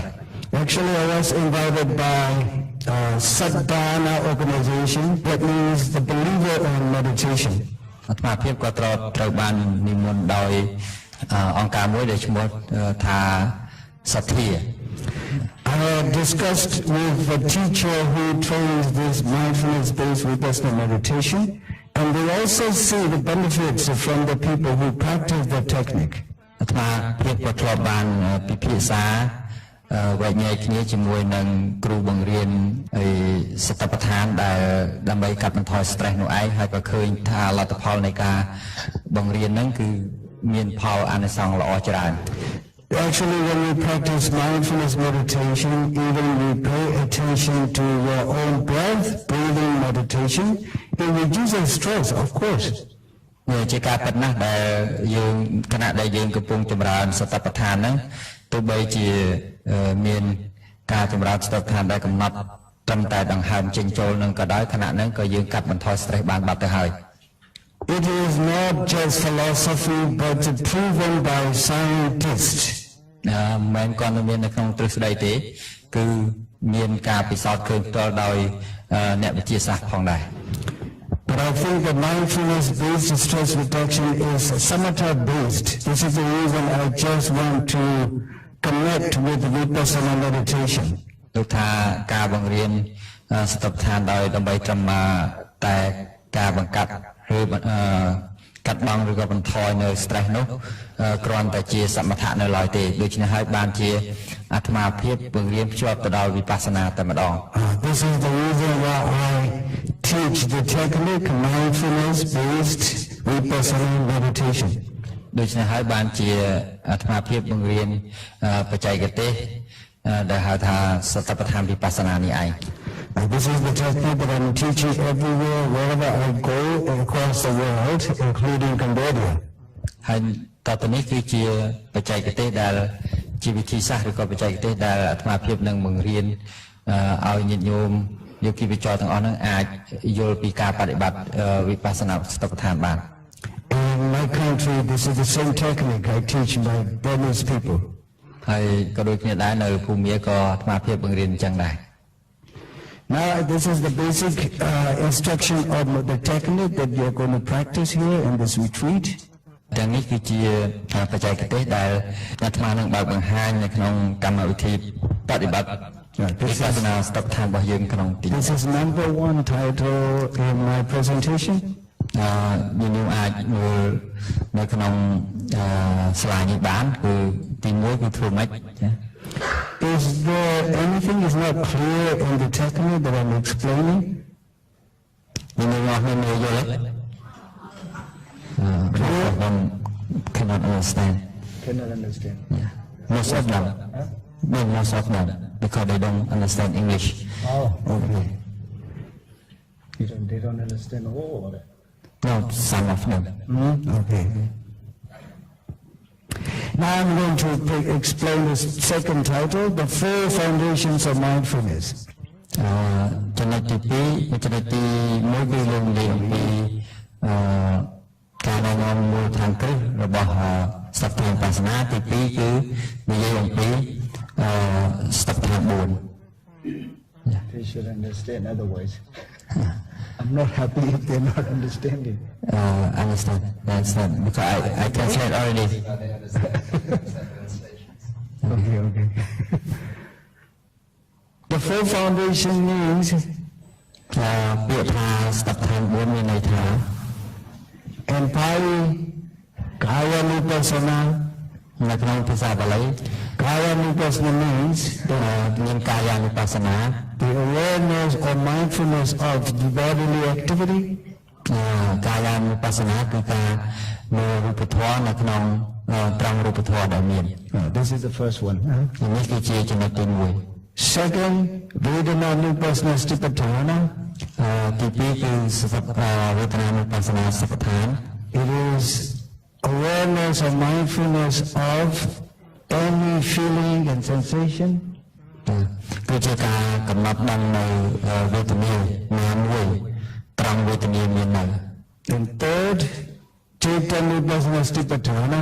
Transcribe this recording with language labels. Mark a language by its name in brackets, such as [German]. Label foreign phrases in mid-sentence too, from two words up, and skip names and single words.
[English] Actually, I was invited by Sadhana organization, that means the believer in meditation. [Khmer] អាត្មាភាពក៏ត្រូវបាននិមន្តដោយអង្គការមួយដែលឈ្មោះថាសទ្ធា [English] I had discussed with the teacher who trains this mindfulness-based vipassana meditation, and they also see the benefits from the people who practice the technique. [Khmer] អាត្មាភាពក៏ធ្លាប់បានពិភាក្សាវែកញែកគ្នាជាមួយនឹងគ្រូបង្រៀនសតិប្បដ្ឋានដែលដើម្បីកាត់បន្ថយ stress នោះឯងហើយក៏ឃើញថាលទ្ធផលនៃការបង្រៀនហ្នឹងគឺមានផលអានិសង្សល្អច្រើន [English] Actually, when we practice mindfulness meditation, even we pay attention to your own breath, breathing meditation, it reduces stress, of course. [Khmer] ជាការពិតណាស់ដែលយើងគណៈដែលយើងកំពុងចម្រើនសតិប្បដ្ឋានហ្នឹងទោះបីជាមានការចម្រើនសតិប្បដ្ឋានដែលកំណត់ត្រឹមតែដង្ហើមចេញចូលនឹងក៏ដោយគណៈហ្នឹងក៏យើងកាត់បន្ថយ stress បានបាត់ទៅហើយ [English] It is not just philosophy, but proven by scientists. [Khmer] មិនគាត់មាននៅក្នុងទ្រឹស្ដីទេគឺមានការពិសោធន៍ឃើញផ្ទាល់ដោយអ្នកវិទ្យាសាស្ត្រផងដែរ [English] But I think that mindfulness-based stress reduction is samatha-based. This is the reason I just want to connect with vipassana meditation. [Khmer] ដូចថាការបង្រៀនសតិប្បដ្ឋានដើម្បីត្រឹមតែការបង្កាត់ឬកាត់បន្ថយឬក៏បន្ថយនៅ stress នោះគ្រាន់តែជាសមថៈនៅឡើយទេដូច្នេះហើយបានជាអាត្មាភាពបង្រៀនភ្ជាប់ទៅដល់វិបស្សនាតែម្ដង [English] This is the reason why I teach the technique mindfulness-based vipassana meditation. [Khmer] ដូច្នេះហើយបានជាអាត្មាភាពបង្រៀនបច្ចេកទេសដែលហៅថាសតិប្បដ្ឋានវិបស្សនានេះឯង [English] This is the technique that I'm teaching everywhere, wherever I go across the world, including Cambodia. [Khmer] ហើយតទៅនេះគឺជាបច្ចេកទេសដែលជាវិធីសាស្ត្រឬក៏បច្ចេកទេសដែលអាត្មាភាពនឹងបង្រៀនឲ្យញាតិញោមយោគីវិចរទាំងអស់ហ្នឹងអាចយល់ពីការបដិបត្តិវិបស្សនាសតិប្បដ្ឋានបាន [English] In my country, this is the same technique I teach my Burmese people. [Khmer] ហើយក៏ដូចគ្នាដែរនៅភូមាក៏អាត្មាភាពបង្រៀនអញ្ចឹងដែរ [English] Now, this is the basic instruction of the technique that we are going to practice here in this retreat. [Khmer] ទាំងនេះគឺជាបច្ចេកទេសដែលអាត្មានឹងបើកបង្ហាញនៅក្នុងកម្មវិធីបដិបត្តិវិបស្សនាសតិប្បដ្ឋានរបស់យើងក្នុងទី [English] This is number 1 title in my presentation. [Khmer] យើងអាចមើលនៅក្នុងស្លាយនេះបានគឺទី1គឺធ្វើម៉េច [English] Is there anything is not clear in the technique that I'm explaining? [Khmer] យើងមកមើលយល់ [English] one cannot understand. Cannot understand. Yeah. Most of them. Most of them because they don't understand English. Oh, okay. They don't understand all of it. No, some of them. Okay. Now I'm going to explain the second title, The 4 Foundations of Mindfulness. [Khmer] ចំណុចទី2ចំណុចទី1គឺលោកនិយាយអំពីការណែនាំមូលដ្ឋានគ្រឹះរបស់សតិប្បដ្ឋានបាសនាទី2គឺនិយាយអំពីសតិប្បដ្ឋាន4 [English] They should understand otherwise. I'm not happy if they're not understanding. Understand because I translate already. Okay. The 4 foundation means [Khmer] ពាក្យថាសតិប្បដ្ឋាន4មានន័យថា [English] in Pali [Pali] Kaya Nupassana [Khmer] នៅក្នុងភាសាបាលី [Pali] Kaya Nupassana [English] means [Khmer] មានកាយានុបស្សនា [English] the awareness or mindfulness of the bodily activity. [Khmer] កាយានុបស្សនាគឺការមើលរូបធម៌នៅក្នុងត្រង់រូបធម៌ដែលមាន [English] This is the first one. [Khmer] នេះគឺជាចំណុចទី1 [English] Second, [Pali] Vedana Nupassana Satipatthana. [Khmer] ទី2គឺវេទនានុបស្សនាសតិប្បដ្ឋាន [English] It is awareness or mindfulness of any feeling and sensation. [Khmer] គឺជាការកំណត់ដឹងនៅវេទនាណាមួយត្រង់វេទនាមាននៅ [English] And third, [Pali] Chaitanya Nupassana Satipatthana.